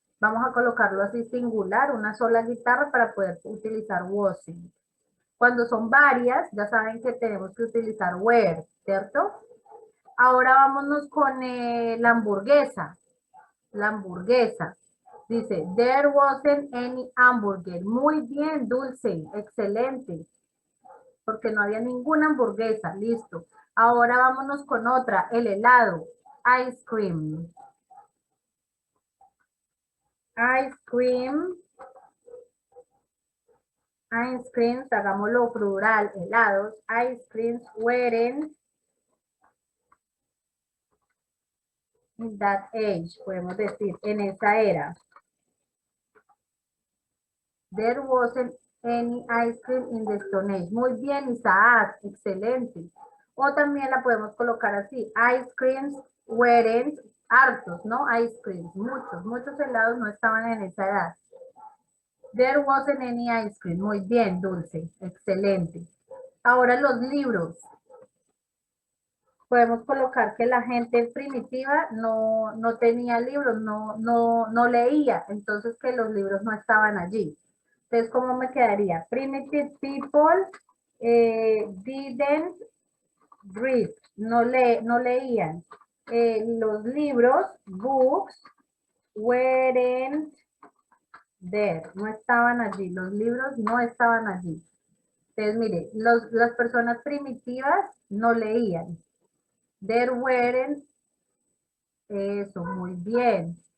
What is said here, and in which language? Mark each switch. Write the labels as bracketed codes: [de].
[es] Vamos a colocarlo así singular, una sola guitarra para poder utilizar wasn't. Cuando son varias, ya saben que tenemos que utilizar were, ¿cierto? Ahora vámonos con la hamburguesa. La hamburguesa. [en] Dice, there wasn't any hamburger. [es] Muy bien, Dulce, excelente. Porque no había ninguna hamburguesa, listo. Ahora vámonos con otra, el helado, ice cream. [en] Ice cream. [es] Ice creams, hagámoslo plural, helados. [en] Ice creams weren't in that age, [es] podemos decir, en esa era. [en] There wasn't any ice cream in the Stone Age. [es] Muy bien, Isaac, excelente. O también la podemos colocar así, [en] ice creams weren't, [es] hartos, ¿no? Ice creams, muchos helados no estaban en esa edad. [en] There wasn't any ice cream. [es] Muy bien, Dulce, excelente. Ahora los libros. Podemos colocar que la gente primitiva no tenía libros, no leía, entonces que los libros no estaban allí. Entonces, ¿cómo me quedaría? [en] Primitive people didn't read, [es] no leían. Los libros, books, [en] weren't there, [es] no estaban allí, los libros no estaban allí. Entonces, mire, las personas primitivas no leían. [en] There weren't, [es] eso, muy bien.